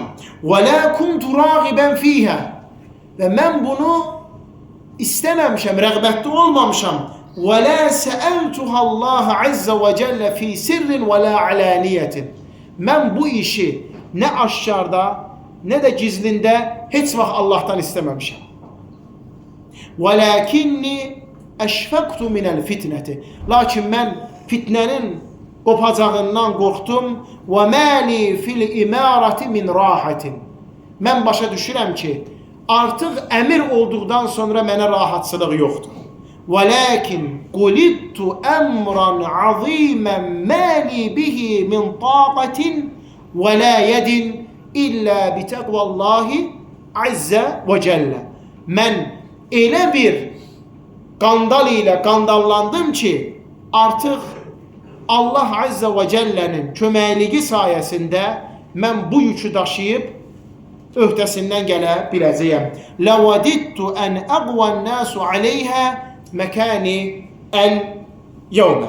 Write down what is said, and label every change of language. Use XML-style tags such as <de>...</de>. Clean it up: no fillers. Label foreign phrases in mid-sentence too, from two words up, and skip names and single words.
<ar>ولا كنت راغبا فيها.</ar> <az>Və mən bunu istəməmişəm, rəğbətli olmamışam.</az> <ar>ولا سألتها الله عز وجل في سر ولا علانية.</ar> <az>Mən bu işi nə aşkarda, nə də gizlində heç vaxt Allahdan istəməmişəm.</az> <ar>وَلَكِنِّي أَشْفَقْتُ مِنَ الْفِتْنَةِ.</ar> <az>Lakin mən fitnənin qopacağından qorxdum.</az> <ar>وَمَا لِي فِي الْإِمَارَةِ مِنْ رَاحَةٍ.</ar> <az>Mən başa düşürəm ki, artıq əmir olduqdan sonra mənə rahatçılıq yoxdur.</az> <ar>وَلَكِنْ قُلِدْتُ أَمْرًا عَظِيمًا مَا لِي بِهِ مِنْ طَاقَةٍ وَلَا يَدٍ إِلَّا بِتَقْوَى اللّٰهِ عَزَّ وَجَلَّ.</ar> <az>Mən elə bir qandal ilə qandallandım ki, artıq Allah Azza və Cəllənin köməkliyi sayəsində mən bu yükü daşıyıb öhdəsindən gələ biləcəyəm.</az> <ar>لوددت أن أقوى الناس عليها مكاني اليوم.</ar>